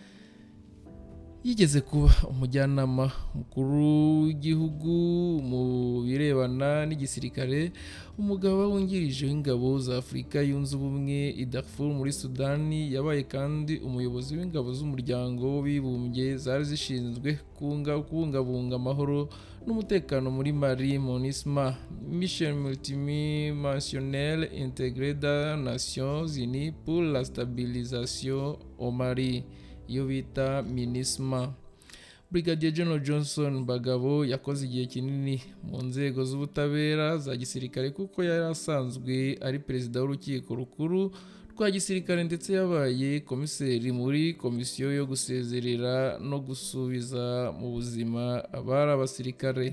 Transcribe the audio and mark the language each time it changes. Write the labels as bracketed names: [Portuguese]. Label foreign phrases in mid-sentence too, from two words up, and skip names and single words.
[Kinyarwanda] Yigeze kuba umujyanama mukuru w'igihugu mu birebana n'igisirikare, umugaba wungirije w'ingabo za Afurika yunze ubumwe i Darfur muri Sudani. Yabaye kandi umuyobozi w'ingabo z'umuryango w'abibumbye zari zishinzwe kubungabunga amahoro n'umutekano muri Mali, MONUSMA, Mission Multidimensionnelle Intégrée des Nations Unies pour la Stabilisation au Mali, iyo bita MINUSMA. Brigadier General Johnson Bagabo yakoze igihe kinini mu nzego z'ubutabera za gisirikare kuko yari asanzwe ari perezida w'urukiko rukuru rwa gisirikare ndetse yabaye komiseri muri komisiyo yo gusezerera no gusubiza mu buzima abari abasirikare.